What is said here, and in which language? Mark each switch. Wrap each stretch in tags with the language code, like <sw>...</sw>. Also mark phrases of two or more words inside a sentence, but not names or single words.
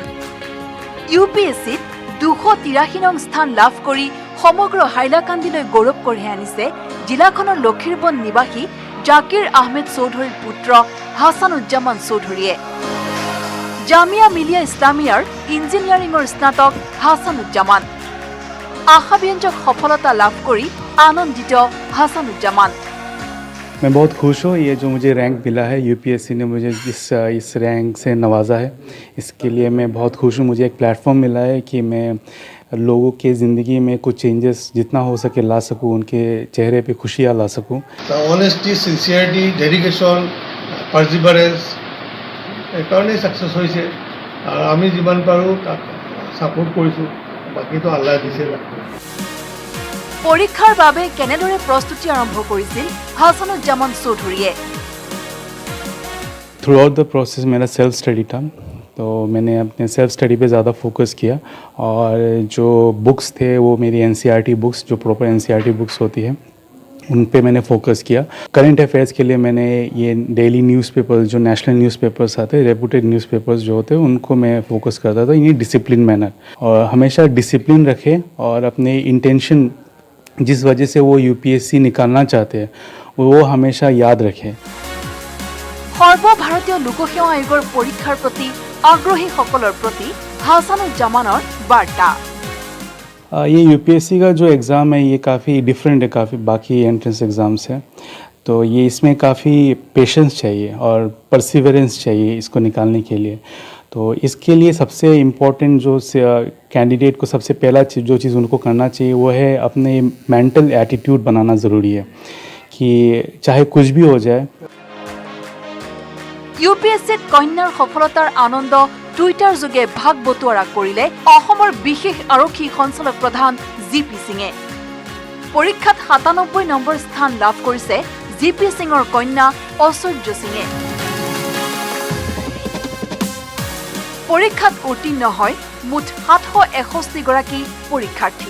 <as>UPSCত 283 নং স্থান লাভ কৰি সমগ্ৰ হাইলাকান্দিলৈ গৌৰৱ কঢ়িয়াই আনিছে জিলাখনৰ লক্ষীৰবন নিবাসী জাকিৰ আহমেদ চৌধুৰীৰ পুত্ৰ হাছানুজ্জামান চৌধুৰীয়ে। জামিয়া মিলিয়া ইছলামিয়াৰ ইঞ্জিনিয়াৰিঙৰ স্নাতক হাছানুজ্জামান। আশাব্যঞ্জক সফলতা লাভ কৰি আনন্দিত হাছানুজ্জামান।</as> <hi>मैं बहुत खुश हूँ। ये जो मुझे रैंक मिला है, UPSC ने मुझे इस रैंक से नवाजा है, इसके लिए मैं बहुत खुश हूँ। मुझे एक प्लेटफॉर्म मिला है कि मैं लोगों के ज़िंदगी में कुछ चेंजेस जितना हो सके ला सकूँ, उनके चेहरे पे खुशियाँ ला सकूँ।</hi> <en>honesty, sincerity, dedication, perseverance</en> <as>এই কাৰণেই সাকসেস হৈছে আৰু আমি যিমান পাৰোঁ তাক সাপোর্ট কৰিছোঁ। বাকীটো আল্লাহ দিছে। পৰীক্ষাৰ বাবে কেনেদৰে প্ৰস্তুতি আৰম্ভ কৰিছিল হাছানুজ্জামান চৌধুৰীয়ে?</as> <en>throughout the process</en> <hi>मेरा</hi> <en>self study</en> <hi>था, तो मैंने अपने</hi> <en>self study</en> <hi>पे ज़्यादा फोकस किया और जो बुक्स थे वो मेरी NCERT बुक्स, जो प्रॉपर NCERT बुक्स होती है, उन पे मैंने फोकस किया।</hi> <en>current affairs</en> <hi>के लिए मैंने ये</hi> <en>daily newspapers,</en> <hi>जो</hi> <en>national newspapers</en> <hi>आते हैं,</hi> <en>reputed newspapers</en> <hi>जो होते हैं, उनको मैं फोकस करता था। ये</hi> <en>discipline manner</en> <hi>और हमेशा डिसिप्लिन रखें और अपने इंटेंशन जिस वजह से वो UPSC निकालना चाहते हैं वो हमेशा याद रखें।</hi> <as>সৰ্বভাৰতীয় লোকসেৱা আয়োগৰ পৰীক্ষাৰ প্ৰতি আগ্ৰহীসকলৰ প্ৰতি হাছানুজ্জামানৰ বাৰ্তা।</as> <hi>ये UPSC का जो एग्ज़ाम है ये काफ़ी डिफरेंट है, काफ़ी बाकी</hi> <en>entrance exams</en> <hi>है, तो ये इसमें काफ़ी पेशेंस चाहिए और परसिवरेंस चाहिए इसको निकालने के लिए। तो इसके लिए सबसे इम्पोर्टेंट जो कैंडिडेट को सबसे पहला जो चीज़ उनको करना चाहिए वो है अपने</hi> <en>mental attitude</en> <hi>बनाना ज़रूरी है कि चाहे कुछ भी हो जाए।</hi> <as>UPSCত কন্যাৰ সফলতাৰ আনন্দ টুইটাৰ যোগে ভাগ বতোৱাৰা কৰিলে অসমৰ বিশেষ আৰক্ষী সঞ্চালক প্ৰধান GP সিঙে। পৰীক্ষাত 97 নম্বৰ স্থান লাভ কৰিছে GP সিঙৰ কন্যা ঐশ্বৰ্য সিঙে। পৰীক্ষাত উত্তীৰ্ণ হয় মুঠ 761 গৰাকী পৰীক্ষাৰ্থী।</as>